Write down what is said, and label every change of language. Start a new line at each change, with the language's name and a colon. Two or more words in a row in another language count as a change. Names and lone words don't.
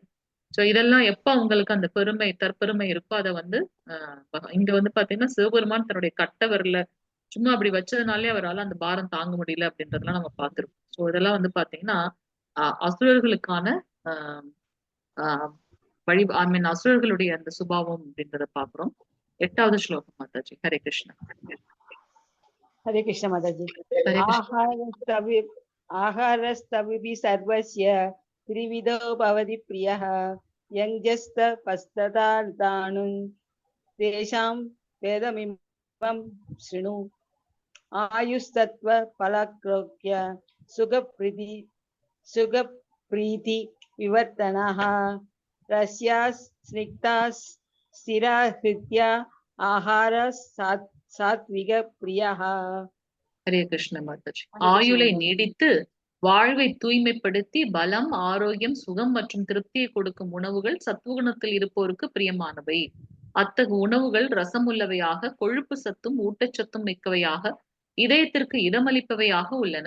Tamil: சோ இதெல்லாம் எப்ப அவங்களுக்கு அந்த பெருமை தற்பெருமை இருக்கோ அதை வந்து இங்க வந்து பாத்தீங்கன்னா சிவபெருமான் தன்னுடைய கட்ட விரல சும்மா அப்படி வச்சதுனாலே அவரால் அந்த பாரம் தாங்க முடியல அப்படின்றதெல்லாம் நம்ம பார்த்திருக்கோம். சோ இதெல்லாம் வந்து பாத்தீங்கன்னா அசுரர்களுக்கான ஆஹ் ஆஹ்
English: I mean
Tamil: அசுரர்களுடைய அந்த சுபாவம் அப்படின்றத பாக்குறோம். 8வது ஸ்லோகம் மாதாஜி. ஹரே கிருஷ்ணா.
Hindi: हरे कृष्ण माताजी।
Tamil: ஹரே கிருஷ்ணா.
Sanskrit: आहारस्तविभिः सर्वस्य त्रिविधो भवति प्रियः यञ्जस्तपस्तदानुं तेषां वेदमिमं शृणु आयुस्तत्त्वफलक्रोक्य सुखप्रीति विवर्तनः रस्याः स्निग्धाः स्थिरा हृद्या आहार सात्विक प्रियः।
Tamil: ஹரே கிருஷ்ண மாதாஜி. ஆயுளை நீடித்து வாழ்வை தூய்மைப்படுத்தி பலம், ஆரோக்கியம், சுகம் மற்றும் திருப்தியை கொடுக்கும் உணவுகள் சத்துவகுணத்தில் இருப்போருக்கு பிரியமானவை. அத்தகு உணவுகள் ரசமுள்ளவையாக, கொழுப்பு சத்தும் ஊட்டச்சத்தும் மிக்கவையாக, இதயத்திற்கு இதமளிப்பவையாக உள்ளன.